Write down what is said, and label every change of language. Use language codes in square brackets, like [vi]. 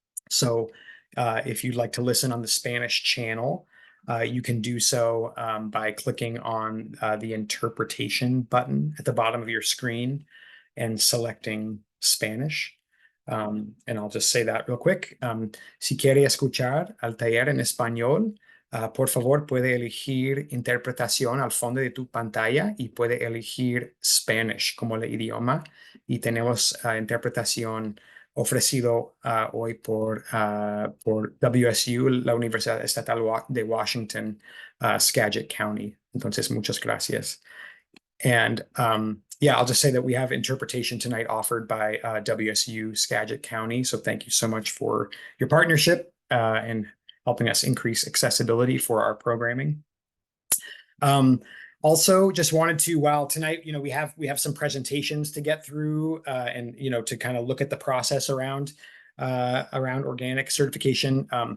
[en] So if you'd like to listen on the Spanish channel, you can do so by clicking on the interpretation button at the bottom of your screen and selecting Spanish. And I'll just say that real quick. [es] Si quiere escuchar al taller en español, por favor puede elegir interpretación al fondo de tu pantalla y puede elegir Spanish como el idioma. Y tenemos interpretación ofrecido hoy por WSU, la Universidad Estatal de Washington, Skagit County. Entonces, muchas gracias. [en] And I'll just say that we have interpretation tonight offered by WSU Skagit County. So thank you so much for your partnership and helping us increase accessibility for our programming. Also, just wanted to, while tonight, we have some presentations to get through, and to kind of look at the process around organic certification.